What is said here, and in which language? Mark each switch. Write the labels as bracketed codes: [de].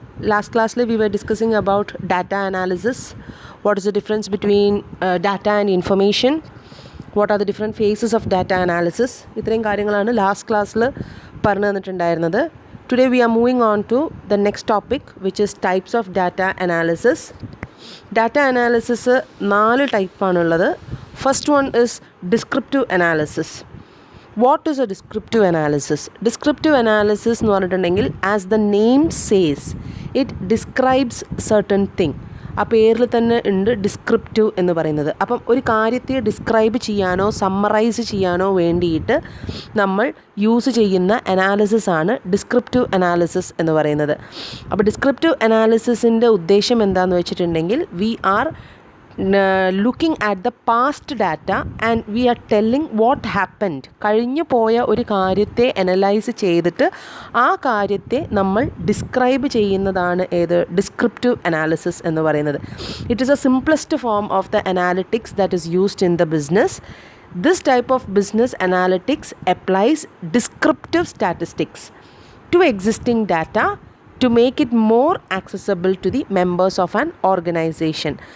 [en] Last class we were discussing about data analysis. What is the difference between data and information? What are the different phases of data analysis? [ml] ഇത്രയും കാര്യങ്ങളാണ് last ക്ലാസ്സിൽ പറഞ്ഞു തന്നിട്ടുണ്ടായിരുന്നത്. [en] Today we are moving on to the next topic, which is types of data analysis. Data analysis [ml] 4 ടൈപ്പാണുള്ളത്. [en] First one is descriptive analysis. What is a descriptive analysis? Descriptive analysis [ml] എന്ന് പറഞ്ഞിട്ടുണ്ടെങ്കിൽ [en] as the name says, it describes certain thing. [ml] ആ പേരിൽ തന്നെ ഉണ്ട് descriptive എന്ന് പറയുന്നത്. അപ്പം ഒരു കാര്യത്തെ ഡിസ്ക്രൈബ് ചെയ്യാനോ സമ്മറൈസ് ചെയ്യാനോ വേണ്ടിയിട്ട് നമ്മൾ യൂസ് ചെയ്യുന്ന അനാലിസിസ് ആണ് ഡിസ്ക്രിപ്റ്റീവ് അനാലിസിസ് എന്ന് പറയുന്നത്. അപ്പോൾ ഡിസ്ക്രിപ്റ്റീവ് അനാലിസിസിൻ്റെ ഉദ്ദേശം എന്താണെന്ന് വെച്ചിട്ടുണ്ടെങ്കിൽ [en] We are looking at the past data and we are telling what happened. [ml] കഴിഞ്ഞു പോയ ഒരു കാര്യത്തെ അനലൈസ് ചെയ്തിട്ട് ആ കാര്യത്തെ നമ്മൾ ഡിസ്ക്രൈബ് ചെയ്യുന്നതാണ് ഏത് ഡിസ്ക്രിപ്റ്റീവ് അനാലിസിസ് എന്ന് പറയുന്നത്. [en] It is a simplest form of the analytics that is used in the business. This type of business analytics applies descriptive statistics to existing data to make it more accessible to the members of an organization.